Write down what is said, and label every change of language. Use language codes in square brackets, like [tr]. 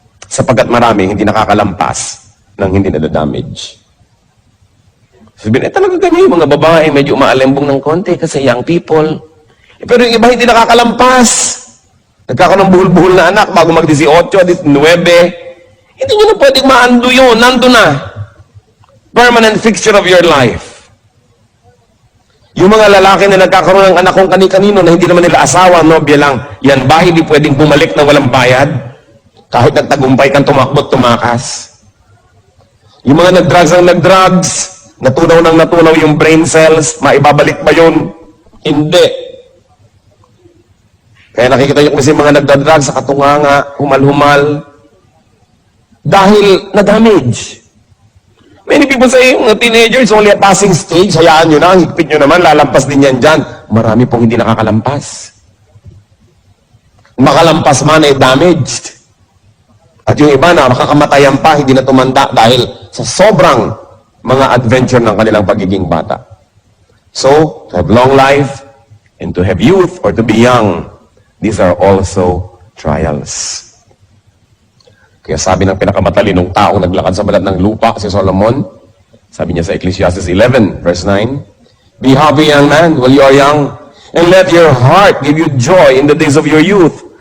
[tl] Sapagkat marami hindi nakakalampas ng hindi nadadamage. Sabihin, talaga ganyan, yung mga babae, medyo maalembong ng konti kasi [en] young people. [tl] Pero yung iba hindi nakakalampas. Nagkakaroon ng buhol-buhol na anak bago mag-18, 19. Hindi nyo na pwedeng maando yun. Nando na. [en] Permanent fixture of your life. [tl] Yung mga lalaki na nagkakaroon ng anak kung kani-kanino na hindi naman nila asawa, nobya lang, yan ba hindi pwedeng bumalik na walang bayad? Kahit nagtagumpay kang tumakbot, tumakas. Yung mga nag-drugs ang nag-drugs, natunaw yung brain cells, maibabalik ba yun? Hindi. Kaya nakikita nyo kasi mga nagdadrugs sa katunganga, humal-humal, dahil na-damage. [en] Many people say, [tl] mga teenagers, [en] only a passing stage, [tl] hayaan nyo na, higpit nyo naman, lalampas din yan dyan. Marami pong hindi nakakalampas. Makalampas man ay damaged. At yung iba na makakamatayan pa, hindi na tumanda dahil sa sobrang mga adventure ng kanilang pagiging bata. [en] So, to have long life, and to have youth, or to be young, these are also trials. [tl] Kaya sabi ng pinakamatalinong taong naglakad sa balat ng lupa, si Solomon, sabi niya sa Ecclesiastes 11, verse 9, [en] "Be happy, young man, while you are young, and let your heart give you joy in the days of your youth.